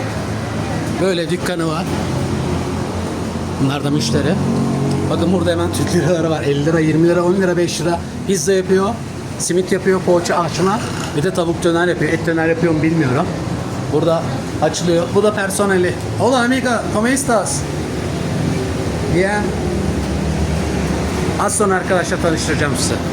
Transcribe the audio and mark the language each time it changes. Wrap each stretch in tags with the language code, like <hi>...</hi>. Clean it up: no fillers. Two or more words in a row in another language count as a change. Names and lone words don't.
<tr>Böyle dükkanı var. Bunlar da müşteri. Bakın burada hemen Türk liraları var. 50 lira, 20 lira, 10 lira, 5 lira. Pizza yapıyor. Simit yapıyor, poğaça, açma. Bir de tavuk döner yapıyor. Et döner yapıyor mu bilmiyorum. Burada açılıyor. Bu da personeli.</tr> <es>Hola amiga, ¿cómo estás? Bien.</es> <tr>Az sonra arkadaşlar tanıştıracağım size.</tr>